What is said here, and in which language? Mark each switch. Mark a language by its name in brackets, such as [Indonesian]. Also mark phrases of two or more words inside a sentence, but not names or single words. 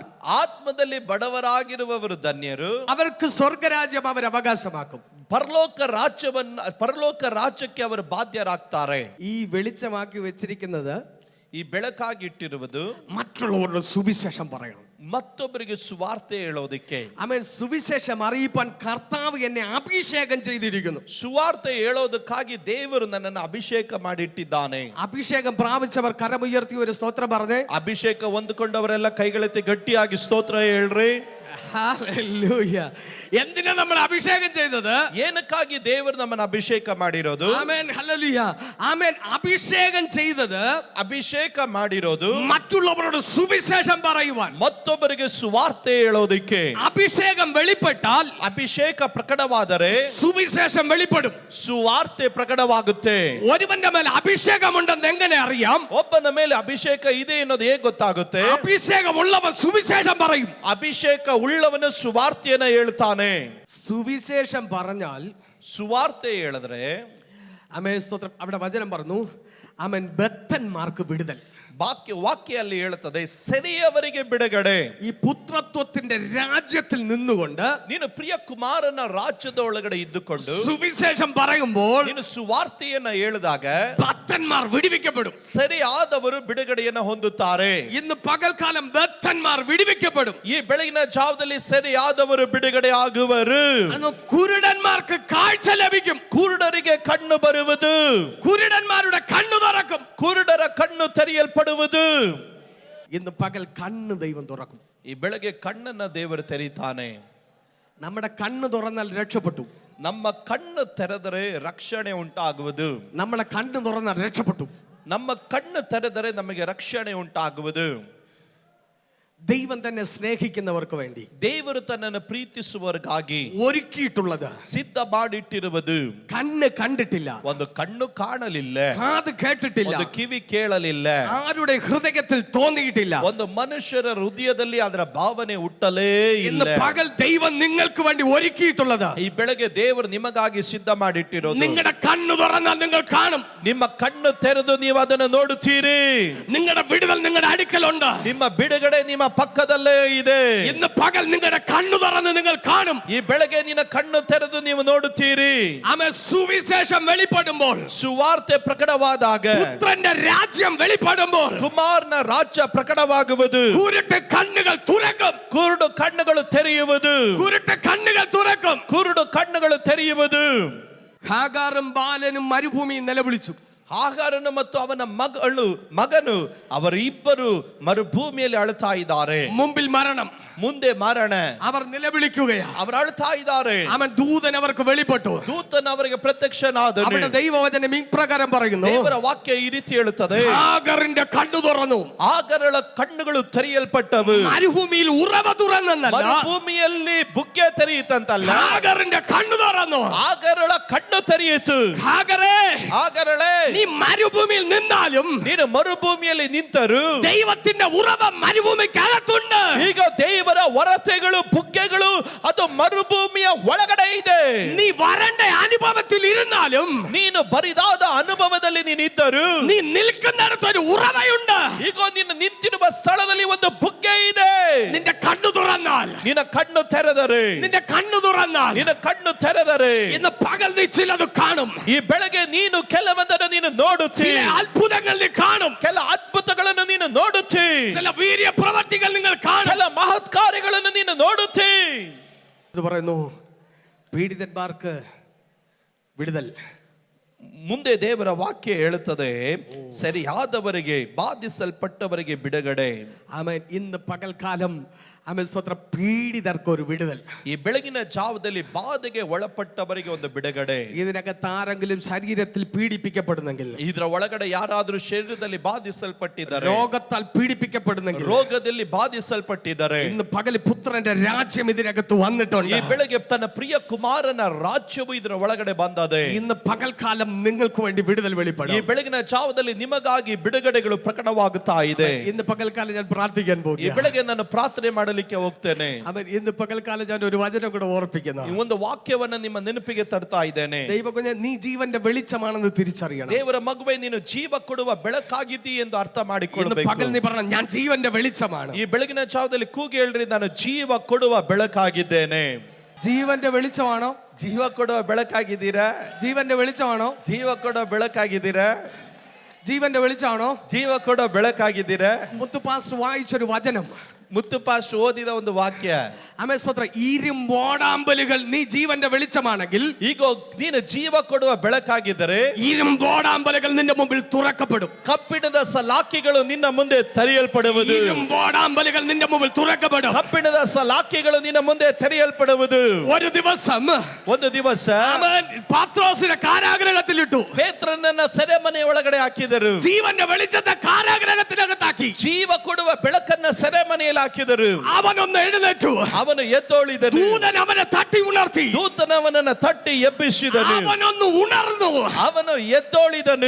[Kannada] ಆತ್ಮದಲ್ಲಿ ಬಡವರಾಗಿರುವವರು ಧನ್ಯರು, [Malayalam] അവർക്ക് സ്വർഗരാജ്യം അവർ അവകാശമാക്കും. [Kannada] ಪರಲೋಕ ರಾಜ್ಯಕ್ಕೆ ಅವರು ಬಾಧ್ಯರಾಗ್ತಾರೆ. [Malayalam] ഈ വെളിച്ചമാക്കി വെച്ചിരിക്കുന്നത് [Kannada] ಈ ಬೆಳಕಾಗಿಟ್ಟಿರುವುದು [Malayalam] മറ്റുള്ളവരുടെ സുവിശേഷം പറയണം. [Kannada] ಮತ್ತೊಬ್ಬರಿಗೆ ಸುವಾರ್ತೆ ಹೇಳೋದಕ್ಕೆ. [Malayalam] ആമേൻ. സുവിശേഷം അറിയിപ്പാൻ കർത്താവ് എന്നെ അഭിഷേകം ചെയ്തിരിക്കുന്നു. [Kannada] ಸುವಾರ್ತೆ ಹೇಳೋದಕ್ಕಾಗಿ ದೇವರು ನನ್ನನ್ನು ಅಭಿಷೇಕ ಮಾಡಿಟ್ಟಿದ್ದಾನೆ. [Malayalam] അഭിഷേകം പ്രാപിച്ചവർ കരമുയർത്തി ഒരു സ്തോത്രം പറഞ്ഞേ. [Kannada] ಅಭಿಷೇಕ ಹೊಂದಿಕೊಂಡವರೆಲ್ಲ ಕೈಗಳೆತ್ತಿ ಗಟ್ಟಿಯಾಗಿ ಸ್ತೋತ್ರ ಹೇಳ್ರಿ. [Malayalam] ഹല്ലേലൂയ. എന്തിനാ നമ്മൾ അഭിഷേകം ചെയ്തത്? [Kannada] ಏನಕ್ಕಾಗಿ ದೇವರು ನಮ್ಮನ್ನು ಅಭಿಷೇಕ ಮಾಡಿರೋದು? [Malayalam] ആമേൻ. ഹല്ലേലൂയ. ആമേൻ. അഭിഷേകം ചെയ്തത് [Kannada] ಅಭಿಷೇಕ ಮಾಡಿರೋದು [Malayalam] മറ്റുള്ളവരോട് സുവിശേഷം പറയുവാൻ. [Kannada] ಮತ್ತೊಬ್ಬರಿಗೆ ಸುವಾರ್ತೆ ಹೇಳೋದಕ್ಕೆ. [Malayalam] അഭിഷേകം വെളിപ്പെട്ടാൽ [Kannada] ಅಭಿಷೇಕ ಪ್ರಕಟವಾದರೆ [Malayalam] സുവിശേഷം വെളിപ്പെടും. [Kannada] ಸುವಾರ್ತೆ ಪ್ರಕಟವಾಗುತ್ತೆ. [Malayalam] ഒരുവന്റെ മേൽ അഭിഷേകമുണ്ടെന്ന് എങ്ങനെ അറിയാം? [Kannada] ಒಬ್ಬನ ಮೇಲೆ ಅಭಿಷೇಕ ಇದೆ ಅನ್ನೋದು ಹೇಗೆ ಗೊತ್ತಾಗುತ್ತೆ? [Malayalam] അഭിഷേകമുള്ളവൻ സുവിശേഷം പറയും. [Kannada] ಅಭಿಷೇಕ ಉಳ್ಳವನು ಸುವಾರ್ತೆಯನ್ನ ಹೇಳ್ತಾನೆ. [Malayalam] സുവിശേഷം പറഞ്ഞാൽ, [Kannada] ಸುವಾರ್ತೆ ಹೇಳಿದ್ರೆ, [Malayalam] ആമേൻ സ്തോത്രം. അവിടെ വചനം പറഞ്ഞു, ആമേൻ, ബദ്ധന്മാർക്ക് വിടുതൽ. [Kannada] ವಾಕ್ಯ ಅಲ್ಲಿ ಹೇಳುತ್ತದೆ, ಸೆರೆಯವರಿಗೆ ಬಿಡುಗಡೆ. [Malayalam] ഈ പുത്രത്വത്തിന്റെ രാജ്യത്തിൽ നിന്നുകൊണ്ട് [Kannada] ನೀನು ಪ್ರಿಯ ಕುಮಾರನ ರಾಜ್ಯದ ಒಳಗಡೆ ಇದ್ದುಕೊಂಡು [Malayalam] സുവിശേഷം പറയുമ്പോൾ [Kannada] ನೀನು ಸುವಾರ್ತೆಯನ್ನ ಹೇಳಿದಾಗ [Malayalam] ബദ്ധന്മാർ വിടുവിക്കപ്പെടും. [Kannada] ಸರಿಯಾದವರು ಬಿಡುಗಡೆಯನ್ನ ಹೊಂದುತ್ತಾರೆ. [Malayalam] ഇന്ന് പകൽക്കാലം ബദ്ധന്മാർ വിടുവിക്കപ്പെടും. [Kannada] ಈ ಬೆಳಗಿನ ಜಾವದಲ್ಲಿ ಸರಿಯಾದವರು ಬಿಡುಗಡೆ ಆಗುವರು. [Malayalam] കുരുടന്മാർക്ക് കാഴ്ച ലഭിക്കും. [Kannada] ಕುರುಡರಿಗೆ ಕಣ್ಣು ಬರುವುದು. [Malayalam] കുരുടന്മാരുടെ കണ്ണു തുറക്കും. [Kannada] ಕುರುಡರ ಕಣ್ಣು ತೆರೆಯಲ್ಪಡುವುದು. [Malayalam] ഇന്ന് പകൽ കണ്ണ് ദൈവം തുറക്കും. [Kannada] ಈ ಬೆಳಗ್ಗೆ ಕಣ್ಣನ್ನ ದೇವರು ತೆರೀತಾನೆ. [Malayalam] നമ്മുടെ കണ്ണ് തുറന്നാൽ രക്ഷപ്പെട്ടു. [Kannada] ನಮ್ಮ ಕಣ್ಣು ತೆರೆದರೆ ರಕ್ಷಣೆ ಉಂಟಾಗುವುದು. [Malayalam] നമ്മളെ കണ്ണ് തുറന്നാൽ രക്ഷപ്പെട്ടു. [Kannada] ನಮ್ಮ ಕಣ್ಣು ತೆರೆದರೆ ನಮಗೆ ರಕ್ಷಣೆ ಉಂಟಾಗುವುದು. [Malayalam] ദൈവം തന്നെ സ്നേഹിക്കുന്നവർക്ക് വേണ്ടി [Kannada] ದೇವರು ತನ್ನನ್ನು ಪ್ರೀತಿಸುವವರಿಗಾಗಿ [Malayalam] ഒരുക്കിയിട്ടുള്ളത് [Kannada] ಸಿದ್ಧ ಮಾಡಿಟ್ಟಿರುವುದು [Malayalam] കണ്ണ് കണ്ടിട്ടില്ല, [Kannada] ಒಂದು ಕಣ್ಣು ಕಾಣಲಿಲ್ಲ, [Malayalam] കാത് കേട്ടിട്ടില്ല, [Kannada] ಒಂದು ಕಿವಿ ಕೇಳಲಿಲ್ಲ, [Malayalam] ആരുടെ ഹൃദയത്തിൽ തോന്നിയിട്ടില്ല. [Kannada] ಒಂದು ಮನುಷ್ಯರ ಹೃದಯದಲ್ಲಿ ಅದರ ಭಾವನೆ ಹುಟ್ಟಲೇ [Malayalam] ഇന്ന് [Kannada] ಇಲ್ಲ. [Malayalam] പകൽ ദൈവം നിങ്ങൾക്ക് വേണ്ടി ഒരുക്കിയിട്ടുള്ളത് [Kannada] ಈ ಬೆಳಗ್ಗೆ ದೇವರು ನಿಮಗಾಗಿ ಸಿದ್ಧ ಮಾಡಿಟ್ಟಿರೋದು [Malayalam] നിങ്ങളുടെ കണ്ണു തുറന്നാൽ നിങ്ങൾ കാണും. [Kannada] ನಿಮ್ಮ ಕಣ್ಣು ತೆರೆದು ನೀವು ಅದನ್ನು ನೋಡುತ್ತೀರಿ. [Malayalam] നിങ്ങളുടെ വിടുതൽ നിങ്ങളുടെ അടുക്കലുണ്ട്. [Kannada] ನಿಮ್ಮ ಬಿಡುಗಡೆ ನಿಮ್ಮ ಪಕ್ಕದಲ್ಲೇ ಇದೆ. [Malayalam] ഇന്ന് പകൽ നിങ്ങളുടെ കണ്ണു തുറന്ന് നിങ്ങൾ കാണും. [Kannada] ಈ ಬೆಳಗ್ಗೆ ನಿನ್ನ ಕಣ್ಣು ತೆರೆದು ನೀವು ನೋಡುತ್ತೀರಿ. [Malayalam] ആമേൻ. സുവിശേഷം വെളിപ്പെടുമ്പോൾ, [Kannada] ಸುವಾರ್ತೆ ಪ್ರಕಟವಾದಾಗ, [Malayalam] പുത്രന്റെ രാജ്യം വെളിപ്പെടുമ്പോൾ, [Kannada] ಕುಮಾರನ ರಾಜ್ಯ ಪ್ರಕಟವಾಗುವುದು, [Malayalam] കുരുട്ട് കണ്ണുകൾ തുറക്കും. [Kannada] ಕುರುಡು ಕಣ್ಣುಗಳು ತೆರೆಯುವುದು, [Malayalam] കുരുട്ട് കണ്ണുകൾ തുറക്കും. [Kannada] ಕುರುಡು ಕಣ್ಣುಗಳು ತೆರೆಯುವುದು. [Malayalam] ഹാഗാറും ബാലനും മരുഭൂമിയിൽ നിലവിളിച്ചു. [Kannada] ಹಾಗಾರನು ಮತ್ತು ಅವನ ಮಗನು ಅವರಿಬ್ಬರು ಮರುಭೂಮಿಯಲ್ಲಿ ಅಳುತ್ತಾ ಇದ್ದಾರೆ. [Malayalam] മുമ്പിൽ മരണം, [Kannada] ಮುಂದೆ ಮರಣ. [Malayalam] അവർ നിലവിളിക്കുകയാണ്. [Kannada] ಅವರು ಅಳುತ್ತಾ ಇದ್ದಾರೆ. [Malayalam] അവൻ ദൂതൻ അവർക്ക് വെളിപ്പെട്ടു. [Kannada] ದೂತನು ಅವರಿಗೆ ಪ್ರತ್ಯಕ್ಷನಾದನು. [Malayalam] അവരുടെ ദൈവവചനം ഇപ്രകാരം പറയുന്നു, [Kannada] ದೇವರ ವಾಕ್ಯ ಈ ರೀತಿ ಹೇಳುತ್ತದೆ, [Malayalam] ഹാഗറിന്റെ കണ്ണു തുറന്നു. [Kannada] ಹಾಗರಳ ಕಣ್ಣುಗಳು ತೆರೆಯಲ್ಪಟ್ಟವು. [Malayalam] മരുഭൂമിയിൽ ഉറവ തുറന്നല്ല, [Kannada] ಮರುಭೂಮಿಯಲ್ಲಿ ಬುಗ್ಗೆ ತೆರೆಯಿತಂತಲ್ಲ, [Malayalam] ഹാഗറിന്റെ കണ്ണു തുറന്നു. [Kannada] ಹಾಗರಳ ಕಣ್ಣು ತೆರೆಯಿತು. [Malayalam] ഹാഗറേ, [Kannada] ಹಾಗರಳೆ, [Malayalam] നീ മരുഭൂമിയിൽ നിന്നാലും [Kannada] ನೀನು ಮರುಭೂಮಿಯಲ್ಲಿ ನಿಂತರು [Malayalam] ദൈവത്തിന്റെ ഉറവ മരുഭൂമിക്കകത്തുണ്ട്. [Kannada] ಈಗ ದೇವರ ಹೊರತೆಗಳು ಬುಗ್ಗೆಗಳು ಅದು ಮರುಭೂಮಿಯ ಒಳಗಡೆ ಇದೆ. [Malayalam] നീ വരണ്ട അനുഭവത്തിൽ ഇരുന്നാലും, [Kannada] ನೀನು ಬರಿದಾದ ಅನುಭವದಲ್ಲಿ ನೀನಿದ್ದರು, [Malayalam] നീ നിൽക്കുന്നിടത്ത് ഒരു ഉറവയുണ്ട്. [Kannada] ಈಗ ನೀನು ನಿಂತಿರುವ ಸ್ಥಳದಲ್ಲಿ ಒಂದು ಬುಗ್ಗೆ ಇದೆ. [Malayalam] നിന്റെ കണ്ണു തുറന്നാൽ, [Kannada] ನಿನ್ನ ಕಣ್ಣು ತೆರೆದರೆ, [Malayalam] നിന്റെ കണ്ണു തുറന്നാൽ, [Kannada] ನಿನ್ನ കಣ್ಣು ತೆರೆದರೆ [Malayalam] ഇന്ന് പകൽ നീ ചിലത് കാണും. [Kannada] ಈ ಬೆಳಗ್ಗೆ ನೀನು ಕೆಲವೊಂದನ್ನು ನೀನು ನೋಡುತ್ತಿ, [Malayalam] ചില അത്ഭുതങ്ങൾ നീ കാണും. [Kannada] ಕೆಲ ಅದ್ಭುತಗಳನ್ನು ನೀನು ನೋಡುತ್ತಿ, [Malayalam] ചില വീര്യ പ്രവർത്തികൾ നിങ്ങൾ കാണും. [Kannada] ಕೆಲ ಮಹತ್ ಕಾರ್ಯಗಳನ್ನು ನೀನು ನೋಡುತ್ತಿ. [Malayalam] ഇത് പറയുന്നു, പീഡിതന്മാർക്ക് വിടുതൽ. [Kannada] ಮುಂದೆ ದೇವರ ವಾಕ್ಯ ಹೇಳುತ್ತದೆ, ಸರಿಯಾದವರಿಗೆ ಬಾಧಿಸಲ್ಪಟ್ಟವರಿಗೆ ಬಿಡುಗಡೆ. [Malayalam] ആമേൻ. ഇന്ന് പകൽക്കാലം ആമേൻ സ്തോത്രം, പീഡിതർക്ക് ഒരു വിടുതൽ. [Kannada] ಈ ಬೆಳಗಿನ ಜಾವದಲ್ಲಿ ಬಾಧೆಗೆ ಒಳಪಟ್ಟವರಿಗೆ ಒಂದು ಬಿಡುಗಡೆ. [Malayalam] ഇതിനകത്ത് ആരെങ്കിലും ശരീരത്തിൽ പീഡിപ്പിക്കപ്പെടുന്നെങ്കിൽ, [Kannada] ಇದರ ಒಳಗಡೆ ಯಾರಾದರೂ ಶರೀರದಲ್ಲಿ ಬಾಧಿಸಲ್ಪಟ್ಟಿದ್ದಾರೆ, [Malayalam] രോഗത്താൽ പീഡിപ്പിക്കപ്പെടുന്നെങ്കിൽ, [Kannada] ರೋಗದಲ್ಲಿ ಬಾಧಿಸಲ್ಪಟ್ಟಿದ್ದಾರೆ, [Malayalam] ഇന്ന് പകൽ പുത്രന്റെ രാജ്യം ഇതിനകത്ത് വന്നിട്ടുണ്ട്. [Kannada] ಈ ಬೆಳಗ್ಗೆ ತನ್ನ ಪ್ರಿಯ ಕುಮಾರನ ರಾಜ್ಯವು ಇದರ ಒಳಗಡೆ ಬಂದದೆ. [Malayalam] ഇന്ന് പകൽക്കാലം നിങ്ങൾക്ക് വേണ്ടി വിടുതൽ [Kannada] ಈ [Malayalam] വെളിപ്പെടും. [Kannada] ಬೆಳಗಿನ ಜಾವದಲ್ಲಿ ನಿಮಗಾಗಿ ಬಿಡುಗಡೆಗಳು ಪ್ರಕಟವಾಗುತ್ತಾ ಇದೆ. [Malayalam] ഇന്ന് പകൽക്കാലം ഞാൻ പ്രാർത്ഥിക്കാൻ [Kannada] ಈ [Malayalam] പോകുന്നു. [Kannada] ಬೆಳಗ್ಗೆ ನಾನು ಪ್ರಾರ್ಥನೆ ಮಾಡಲಿಕ್ಕೆ ಹೋಗ್ತೇನೆ. [Malayalam] അവൻ ഇന്ന് പകൽക്കാലം ഞാൻ ഒരു വചനം കൂടെ ഓർപ്പിക്കുന്നു. [Kannada] ಈ ಒಂದು ವಾಕ್ಯವನ್ನ ನಿಮ್ಮ ನೆನಪಿಗೆ ತರ್ತಾ ಇದ್ದೇನೆ. [Malayalam] ദൈവകുഞ്ഞെ, നീ ജീവന്റെ വെളിച്ചമാണെന്ന് തിരിച്ചറിയണം. [Kannada] ದೇವರ ಮಗುವೆ, ನೀನು ಜೀವ ಕೊಡುವ ಬೆಳಕಾಗಿದ್ದೀ ಎಂದು ಅರ್ಥ [Malayalam] ഇന്ന് [Kannada] ಮಾಡಿಕೊಳ್ಳಬೇಕು. [Malayalam] പകൽ നീ പറഞ്ഞ, ഞാൻ ജീവന്റെ വെളിച്ചമാണ്. [Kannada] ಈ ಬೆಳಗಿನ ಜಾವದಲ್ಲಿ ಕೂಗಿ ಹೇಳ್ರಿ, ನಾನು ಜೀವ ಕೊಡುವ ಬೆಳಕಾಗಿದ್ದೇನೆ. [Malayalam] ജീവന്റെ വെളിച്ചമാണോ? [Kannada] ಜೀವ ಕೊಡುವ ಬೆಳಕಾಗಿದ್ದೀರಾ? [Malayalam] ജീവന്റെ വെളിച്ചമാണോ? [Kannada] ಜೀವ ಕೊಡುವ ಬೆಳಕಾಗಿದ್ದೀರಾ? [Malayalam] ജീവന്റെ വെളിച്ചമാണോ? [Kannada] ಜೀವ ಕೊಡುವ ಬೆಳಕಾಗಿದ್ದೀರಾ? [Malayalam] മുത്തു പാസ്റ്റർ വായിച്ചൊരു വചനം, [Kannada] ಮುತ್ತುಪಾಶ್ ಓದಿದ ಒಂದು ವಾಕ್ಯ. [Malayalam] ആമേൻ സ്തോത്രം. ഇരുമ്പോടാമ്പലുകൾ നീ ജീവന്റെ വെളിച്ചമാണെങ്കിൽ, [Kannada] ಈಗ ನೀನು ಜೀವ ಕೊಡುವ ಬೆಳಕಾಗಿದ್ದರೆ [Malayalam] ഇരുമ്പോടാമ്പലുകൾ നിന്റെ മുമ്പിൽ തുറക്കപ്പെടും. [Kannada] ಕಬ್ಬಿಣದ ಸಲಾಕಿಗಳು ನಿನ್ನ ಮುಂದೆ ತೆರೆಯಲ್ಪಡುವುದು. [Malayalam] ഇരുമ്പോടാമ്പലുകൾ നിന്റെ മുമ്പിൽ തുറക്കപ്പെടും. [Kannada] ಕಬ್ಬಿಣದ ಸಲಾಕಿಗಳು ನಿನ್ನ ಮುಂದೆ ತೆರೆಯಲ್ಪಡುವುದು. [Malayalam] ഒരു ദിവസം [Kannada] ಒಂದು ದಿವಸ [Malayalam] ആമേൻ പാത്രോസിനെ കാരാഗ്രഹത്തിലിട്ടു. [Kannada] ಪೇತ್ರನನ್ನ ಸೆರೆಮನೆ ಒಳಗಡೆ ಹಾಕಿದರು. [Malayalam] ജീവന്റെ വെളിച്ചത്തെ കാരാഗ്രഹത്തിനകത്താക്കി. [Kannada] ಜೀವ ಕೊಡುವ ಬೆಳಕನ್ನ ಸೆರೆಮನೆಯಲ್ಲಿ ಹಾಕಿದರು. [Malayalam] അവനൊന്ന് എഴുന്നേറ്റു. [Kannada] ಅವನು ಎದ್ದೋಳಿದನು. [Malayalam] ദൂതൻ അവനെ തട്ടി ഉണർത്തി. [Kannada] ದೂತನವನನ್ನ ತಟ್ಟಿ ಎಬ್ಬಿಸಿದನು. [Malayalam] അവനൊന്ന് ഉണർന്നു. [Kannada] ಅವನು ಎದ್ದೋಳಿದನು.